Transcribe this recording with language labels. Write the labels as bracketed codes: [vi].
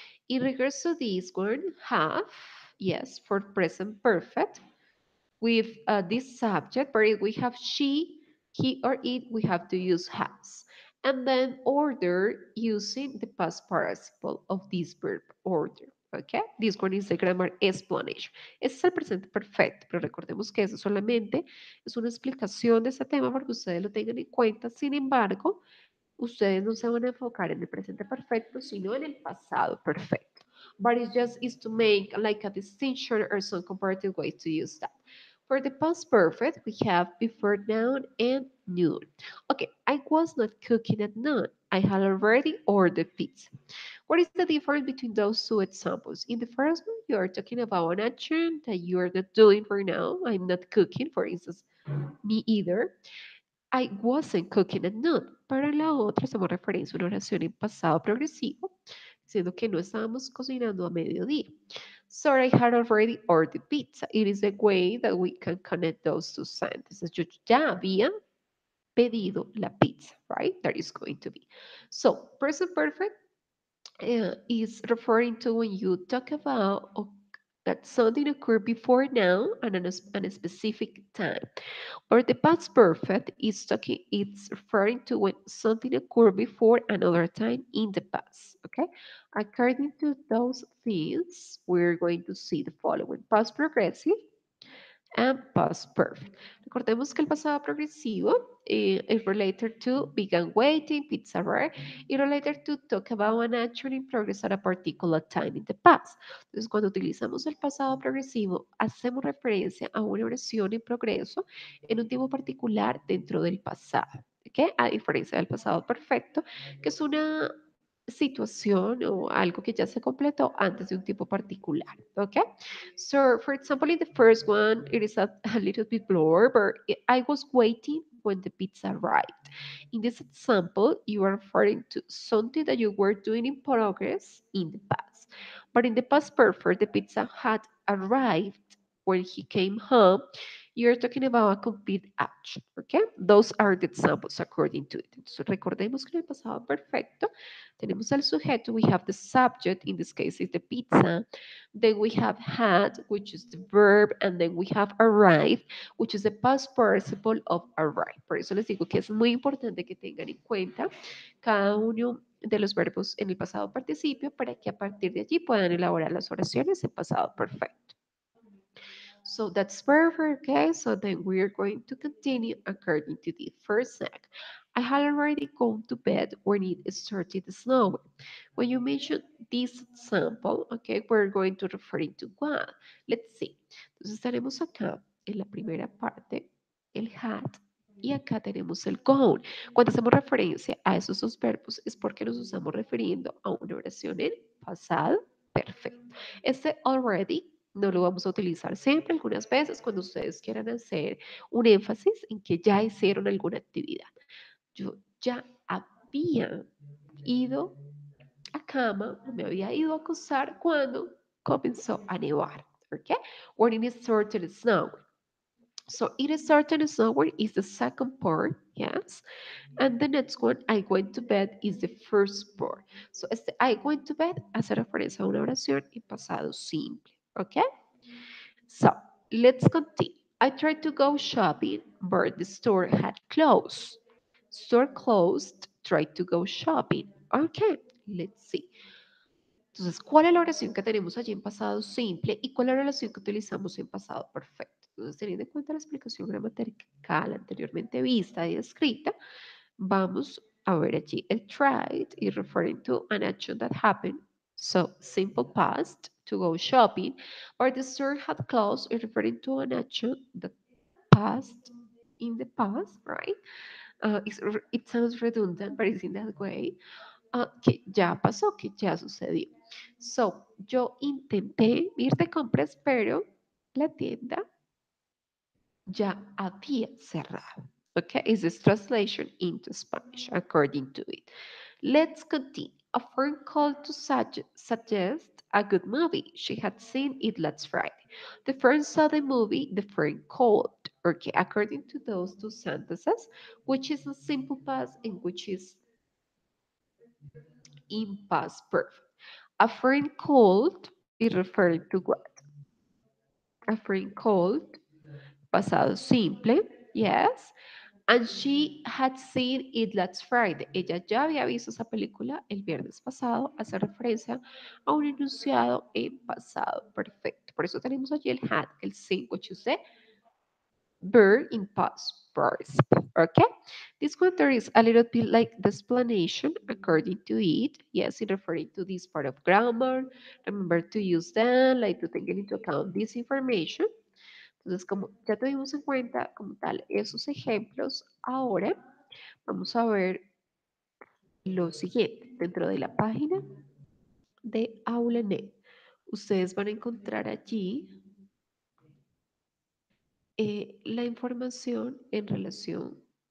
[en] In regards to this one, have, yes, for present perfect with this subject, but if we have she, he, or it, we have to use has. And then order using the past participle of this verb, order. Okay? This one is the grammar explanation. [es] Ese es el presente perfecto, pero recordemos que eso solamente es una explicación de ese tema para que ustedes lo tengan en cuenta. Sin embargo, ustedes no se van a enfocar en el presente perfecto, sino en el pasado perfecto. [en] But it's just is to make like a distinction or some comparative way to use that. For the past perfect, we have before noun and noon. Okay, I was not cooking at noon. I had already ordered pizza. What is the difference between those two examples? In the first one, you are talking about an action that you are not doing right now. I'm not cooking, for instance, me either. I wasn't cooking at noon. [es] Para la otra, hacemos referencia a una oración en pasado progresivo, diciendo que no estábamos cocinando a mediodía. [en] So I had already ordered pizza. It is a way that we can connect those two sentences. [es] Yo ya había pedido la pizza, right? [en] That is going to be. So present perfect is referring to when you talk about that something occurred before now and at a specific time. Or the past perfect is talking, it's referring to when something occurred before another time in the past. Okay. According to those things, we're going to see the following: past progressive and past perfect. [es] Recordemos que el pasado progresivo [en] is related to began waiting, pizza rare, y related to talk about an action in progress at a particular time in the past. [es] Entonces, cuando utilizamos el pasado progresivo, hacemos referencia a una oración en progreso en un tiempo particular dentro del pasado. ¿Okay? A diferencia del pasado perfecto, que es una situación o algo que ya se completó antes de un tiempo particular. [en] Okay? So, for example, in the first one, it is a little bit blurred, but I was waiting when the pizza arrived. In this example, you are referring to something that you were doing in progress in the past. But in the past perfect, the pizza had arrived when he came home. You're talking about a complete action, okay? Those are the examples according to it. [es] Entonces, recordemos que en el pasado perfecto tenemos al sujeto, [en] we have the subject, in this case is the pizza, then we have had, which is the verb, and then we have arrived, which is the past participle of arrive. [es] Por eso les digo que es muy importante que tengan en cuenta cada uno de los verbos en el pasado participio para que a partir de allí puedan elaborar las oraciones en pasado perfecto. [en] So that's perfect, okay? So then we are going to continue according to the first sec. I had already gone to bed when it started snowing. When you mention this example, okay, we're going to refer it to what? Let's see. [es] Entonces tenemos acá en la primera parte el had y acá tenemos el gone. Cuando hacemos referencia a esos dos verbos es porque nos estamos refiriendo a una oración en pasado perfecto. Este already no lo vamos a utilizar siempre, algunas veces cuando ustedes quieran hacer un énfasis en que ya hicieron alguna actividad. Yo ya había ido a cama, me había ido a acostar cuando comenzó a nevar. [en] Okay? When it started snowing. So it started snowing is the second part, yes. And the next one, I went to bed, is the first part. [es] So este [en] I went to bed [es] hace referencia a una oración en pasado simple. [en] Okay? So let's continue. I tried to go shopping, but the store had closed. Store closed, tried to go shopping. Okay, let's see. [es] Entonces, ¿cuál es la oración que tenemos allí en pasado simple y cuál es la oración que utilizamos en pasado perfecto? Entonces, teniendo en cuenta la explicación gramatical anteriormente vista y escrita, vamos a ver allí el tried [en] is referring to an action that happened. So, simple past, to go shopping, or the store had closed is referring to an action that passed in the past, right? It sounds redundant, but it's in that way. [es] Que ya pasó, que ya sucedió. So, yo intenté ir de compras, pero la tienda ya había cerrado. [en] Okay, is this translation into Spanish according to it? Let's continue. A friend called to suggest a good movie. She had seen it last Friday. The friend saw the movie, the friend called. Okay, according to those two sentences, which is a simple past and which is in past perfect. A friend called is referring to what? A friend called, [es] pasado simple, [en] yes. And she had seen it last Friday. [es] Ella ya había visto esa película el viernes pasado, hace referencia a un enunciado en pasado perfecto. Por eso tenemos allí [en] el had, el seen, which is the verb in past participle. Okay? This one there is a little bit like the explanation according to it. Yes, in referring to this part of grammar. Remember to use that, like to take into account this information. [es] Entonces, como ya tuvimos en cuenta como tal esos ejemplos, ahora vamos a ver lo siguiente. Dentro de la página de AulaNet, ustedes van a encontrar allí la información en relación.